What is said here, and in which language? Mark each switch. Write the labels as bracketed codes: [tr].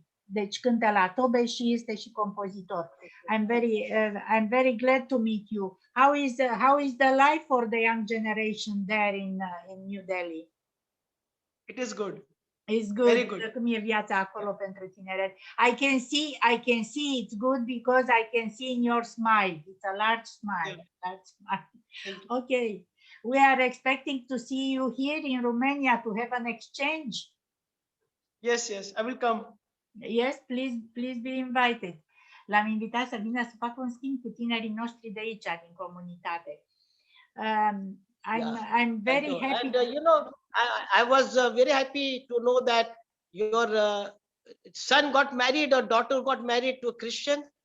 [ro] Deci cântă la tobe și este și compozitor. [en] I'm very glad to meet you. How is the life for the young generation there in New Delhi? It is good. It's good. Very good. [ro] Cum e viața acolo pentru tineret? [en] I can see it's good because I can see in your smile. It's a large smile. Yeah. Large smile. Okay. We are expecting to see you here in Romania to have an exchange. Yes, I will come. Yes, please be invited. [ro] L-am invitat să vină să facă un schimb cu tinerii noștri de aici, din comunitate. [en] I'm very happy. And, I was very happy to know that your son got married or daughter got married to a Christian.